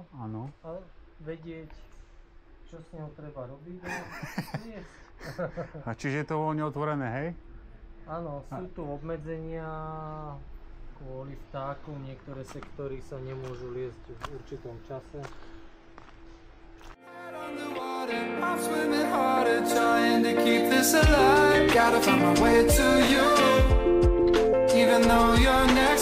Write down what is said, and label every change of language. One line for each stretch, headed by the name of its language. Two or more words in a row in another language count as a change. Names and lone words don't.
Slovak: Áno. a vedieť, čo s ňou treba robiť a jesť. A čiže je to voľne otvorené, hej? Áno, sú tu obmedzenia kvôli vtákom, niektoré sektory sa nemôžu liesť v určitom čase.
English: I'm swimming harder, trying to keep this alive. Gotta find my way to you, even though you're